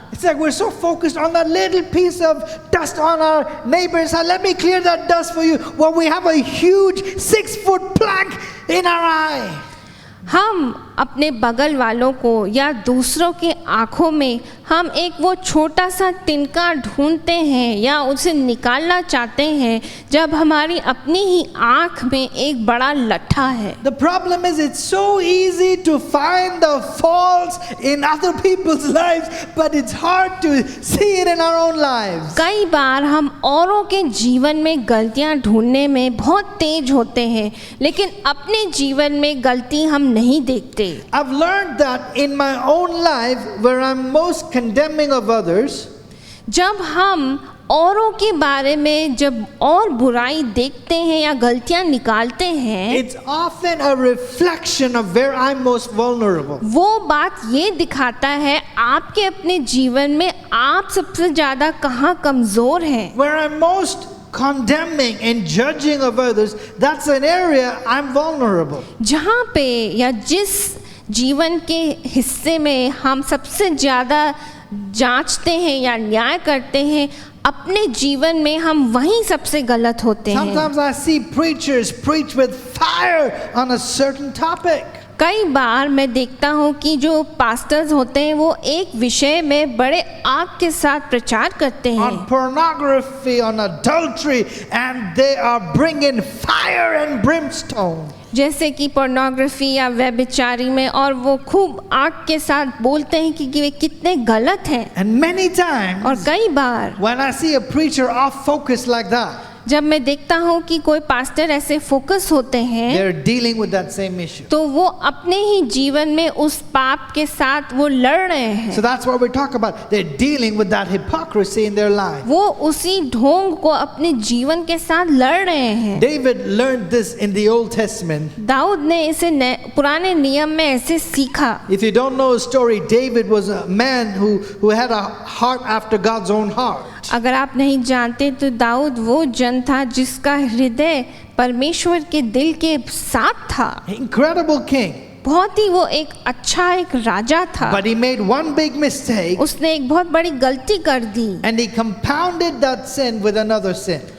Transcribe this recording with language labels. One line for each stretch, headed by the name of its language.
English: It's like we're so focused on that little piece of dust on our neighbor's eye. Let me clear that dust for you. Well, we have a huge 6-foot plank in our eye.
Hindi: हम अपने बगल वालों को या दूसरों के आँखों में हम एक वो छोटा सा तिनका ढूंढते हैं या उसे निकालना चाहते हैं जब हमारी अपनी ही आँख में एक बड़ा लट्ठा है।
English: The problem is it's so easy to find the faults in other people's lives, but it's hard to see it in our own lives.
Hindi: कई बार हम औरों के जीवन में गलतियां ढूंढने में बहुत तेज होते हैं, लेकिन अपने जीवन में गलती हम नहीं देखते।
English: I've learned that in my own life where I'm most condemning of others,
Hindi: जब हम औरों के बारे में जब और बुराई देखते हैं या गलतियां निकालते हैं,
English: it's often a reflection of where I'm most vulnerable.
Hindi: वो बात ये दिखाता है आपके अपने जीवन में आप सबसे ज़्यादा कहाँ कमज़ोर हैं।
English: Where I'm most condemning and judging of others, that's an area I'm vulnerable.
Hindi: जहाँ पे या जिस जीवन के हिस्से में हम सबसे ज़्यादा जांचते हैं या न्याय करते हैं, अपने जीवन में हम वहीं सबसे गलत होते हैं।
English: Sometimes I see preachers preach with fire on a certain topic.
Hindi: कई बार मैं देखता हूँ कि जो पास्टर्स होते हैं वो एक विषय में बड़े आग के साथ प्रचार करते हैं,
English: On pornography, on adultery, and they are bringing fire and brimstone.
Hindi: जैसे कि पोर्नोग्राफी या व्यभिचारी में, और वो खूब आग के साथ बोलते हैं कि वे कितने गलत हैं।
English: And many times,
Hindi: और कई बार
English: when I see a preacher off focus like that,
Hindi: जब मैं देखता हूँ कि कोई पास्टर ऐसे फोकस होते हैं,
English: they're dealing with that same issue.
Hindi: तो वो अपने ही जीवन में उस पाप के साथ वो लड़ रहे हैं।
English: So that's what we talk about. They're dealing with that hypocrisy in their life.
Hindi: वो उसी ढोंग को अपने जीवन के साथ लड़ रहे हैं।
English: David learned this in the Old Testament.
Hindi: Dawood ने इसे पुराने नियम में ऐसे सीखा।
English: If you don't know his story, David was a man who had a heart after God's own heart.
Hindi: अगर आप नहीं जानते तो दाऊद वो जन था जिसका हृदय परमेश्वर के दिल के साथ था।
English: Incredible king.
Hindi: बहुत ही वो एक अच्छा एक राजा था,
English: But he made one big mistake
Hindi: उसने एक बहुत बड़ी गलती कर दी
English: and he compounded that sin with another sin.